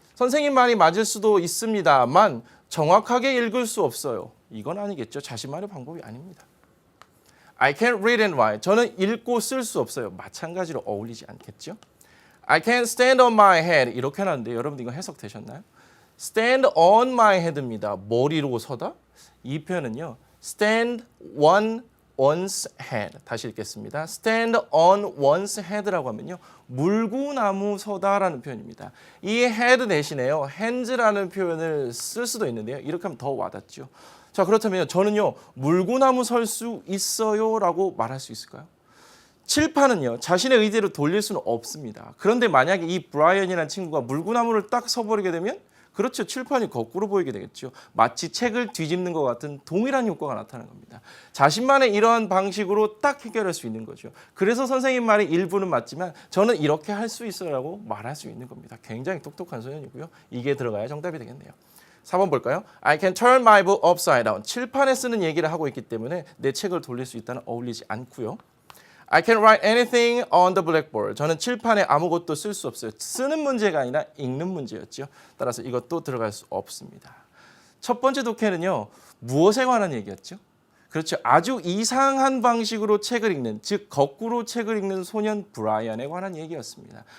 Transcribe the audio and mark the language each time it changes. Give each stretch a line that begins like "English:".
Korean: 선생님 말이 맞을 수도 있습니다만 정확하게 읽을 수 없어요. 이건 아니겠죠. 자신만의 방법이 아닙니다.
English: I can't read and write.
Korean: 저는 읽고 쓸 수 없어요. 마찬가지로 어울리지 않겠죠.
English: I can't stand on my head.
Korean: 이렇게 해놨는데 여러분들 이거 해석되셨나요? stand on my head입니다. 머리로 서다. 이 표현은요.
English: stand on one's head.
Korean: 다시 읽겠습니다.
English: stand on one's head
Korean: 라고 하면요. 물구나무 서다라는 표현입니다. 이 head 대신에요. hands라는 표현을 쓸 수도 있는데요. 이렇게 하면 더 와닿죠. 자, 그렇다면 저는요. 물구나무 설 수 있어요 라고 말할 수 있을까요? 칠판은요. 자신의 의지로 돌릴 수는 없습니다. 그런데 만약에 이 브라이언이라는 친구가 물구나무를 딱 서버리게 되면 그렇죠. 칠판이 거꾸로 보이게 되겠죠. 마치 책을 뒤집는 것 같은 동일한 효과가 나타나는 겁니다. 자신만의 이러한 방식으로 딱 해결할 수 있는 거죠. 그래서 선생님 말이 일부는 맞지만 저는 이렇게 할 수 있어요 라고 말할 수 있는 겁니다. 굉장히 똑똑한 소년이고요. 이게 들어가야 정답이 되겠네요. 4번 볼까요?
English: I can turn my book upside down.
Korean: 칠판에 쓰는 얘기를 하고 있기 때문에 내 책을 돌릴 수 있다는 어울리지 않고요.
English: I can write anything on the blackboard.
Korean: 저는 칠판에 아무것도 쓸 수 없어요. 쓰는 문제가 아니라 읽는 문제였죠. 따라서 이것도 들어갈 수 없습니다. 첫 번째 독해는요. 무엇에 관한 얘기였죠? 그렇죠. 아주 이상한 방식으로 책을 읽는, 즉 거꾸로 책을 읽는 소년 브라이언에 관한 얘기였습니다.